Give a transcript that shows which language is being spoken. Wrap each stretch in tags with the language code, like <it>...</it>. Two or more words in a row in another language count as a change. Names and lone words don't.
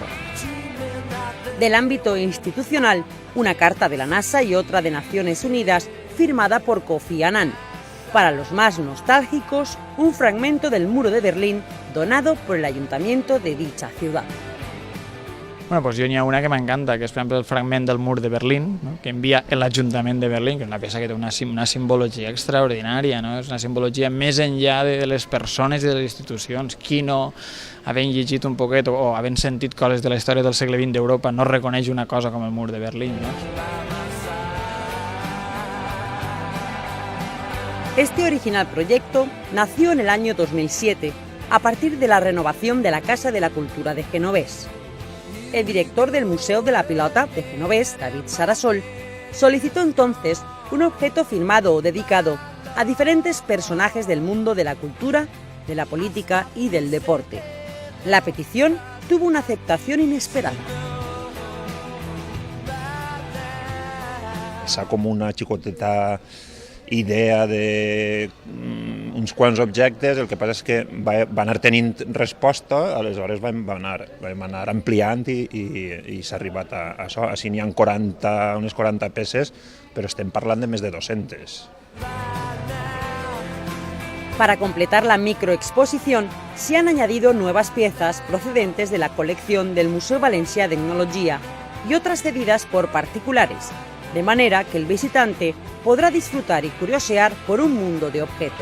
<es>Del ámbito institucional, una carta de la NASA y otra de Naciones Unidas firmada por Kofi Annan. Para los más nostálgicos, un fragmento del muro de Berlín donado por el ayuntamiento de dicha ciudad.</es> <ca>Bueno, pues jo n'hi ha una que m'encanta, que és per exemple el fragment del mur de Berlín, no? Que envia l'Ajuntament de Berlín, que és una peça que té una simbologia extraordinària, no? És una simbologia més enllà de les persones i de les institucions. Qui no, havent llegit un poquet o havent sentit coses de la història del segle XX d'Europa, no reconeix una cosa com el mur de Berlín, no?</ca> <es>Este original proyecto nació en el año 2007, a partir de la renovación de la Casa de la Cultura de Genovés. El director del Museo de la Pilota de Genovés, David Sarasol, solicitó entonces un objeto firmado o dedicado a diferentes personajes del mundo de la cultura, de la política y del deporte. La petición tuvo una aceptación inesperada.</es> <ca>Esa com una xicoteta idea d'uns quants objectes, el que passa és que va anar tenint resposta, aleshores vam anar ampliant i s'ha arribat a això. Així n'hi ha unes 40 peces, però estem parlant de més de 200.</ca> <es>Para completar la microexposición, se han añadido nuevas piezas procedentes de la colección del Museu Valencià d'Etnologia y otras cedidas por particulares, de manera que el visitante podrá disfrutar y curiosear por un mundo de objetos.</es>